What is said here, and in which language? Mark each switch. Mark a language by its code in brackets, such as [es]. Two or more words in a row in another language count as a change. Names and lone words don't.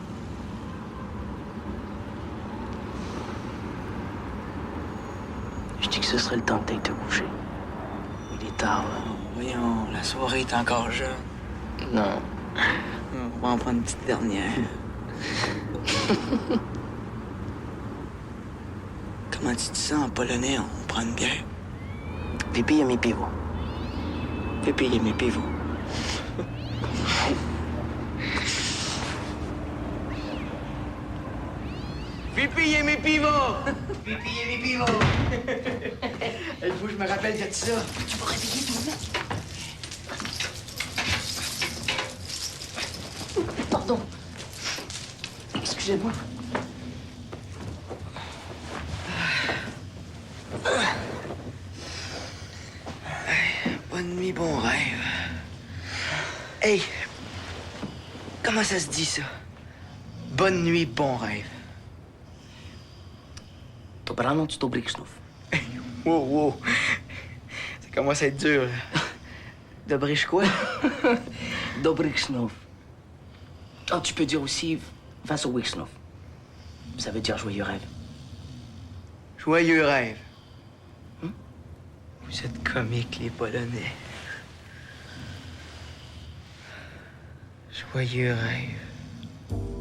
[fr] Je dis que ce serait le temps de te coucher. Il est tard, là. Voyons, la soirée est encore jeune. Non. On va en prendre une petite dernière. Comment tu dis ça en polonais? On prend une bière. [pl] Wypijemy piwo. Wypijemy piwo. Wypijemy piwo! Wypijemy piwo! [fr] Il faut que je me rappelle de ça. Tu vas réveiller ton mec. Pardon. Excusez-moi. Bonne nuit, bon rêve. Hey! Comment ça se dit, ça? Bonne nuit, bon rêve. [pl] Dobranoc, dobrych snów. Wow, wow. [fr] Ça commence à être dur, là. [pl] Dobrych quoi? Dobrych snów. [fr] Ah, tu peux dire aussi [pl] Wesołych snów. [fr] Ça veut dire joyeux rêve. Joyeux rêve. Vous êtes comiques, les Polonais. Joyeux rêve.